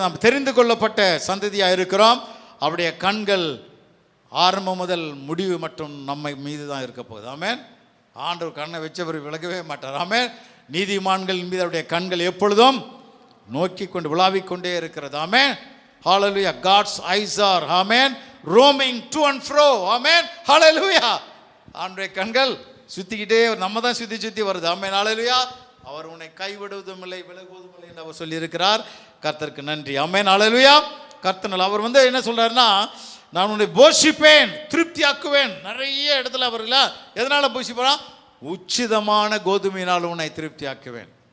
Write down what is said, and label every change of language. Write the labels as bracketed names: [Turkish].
[Tamil] நாம் தெரிந்து கொள்ளப்பட்ட சந்ததியாக இருக்கிறோம். அவருடைய கண்கள் ஆரம்பம் முதல் முடிவு மற்றும் நம்மை மீது தான் இருக்க போகுது. ஆமென். ஆண்டவர் கண்ணை வச்சவர் விலகவே மாட்டார். ஆமென். நீதிமான்கள் மீது அவருடைய கண்கள் எப்பொழுதும் நோக்கி கொண்டு விளாவிக் கொண்டே இருக்கிறது. ஆமென், ஹல்லேலூயா. [English] God's eyes are, amen, roaming to and fro. [Tamil] ஆமென், ஹல்லேலூயா. ஆண்டவருடைய கண்கள் சுத்திக்கிட்டே, நம்ம தான் சுத்தி வருது. ஆமென், ஹல்லேலூயா. அவர் உன்னை கைவிடுவதும் இல்லை விலகுவதும் இல்லை என்று அவர் சொல்லி இருக்கிறார். கர்த்தருக்கு நன்றி. ஆமென், ஹல்லேலூயா. கர்த்தனால் அவர் என்ன சொல்றாருன்னா, நான் உன்னை போஷிப்பேன், திருப்தியாக்குவேன். நிறைய இடத்துல அவர் இல்ல எதனால போஷிப்பான்? உச்சிதமான கோதுமையினால் உன்னை திருப்தியாக்குவேன்.